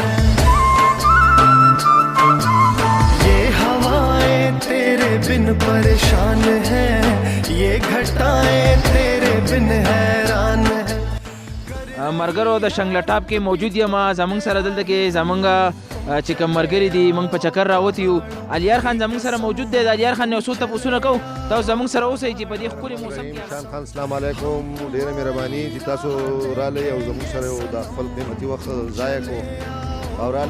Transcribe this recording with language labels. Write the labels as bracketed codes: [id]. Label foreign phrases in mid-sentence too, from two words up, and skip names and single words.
[hi] ये हवाएं तेरे बिन परेशान है, ये घटाएं तेरे बिन हैरान है। [ps] مرګرو د شنګلټاپ کې موجود یم، زمونږ سره دلته کې زمونږ چې کوم مرګري دي موږ په چکر راوتی یو. الیار خان زمونږ سره موجود دی. د الیار خان نه څو تپوسونه کوو، تاسو زمونږ سره اوسئ چې په دې ښکلي موسم کې. شان خان السلام علیکم، ډېره مهرباني چې تاسو راغلئ او زمونږ سره د خپل قیمتي وخت ضایع کړو او راغلئ.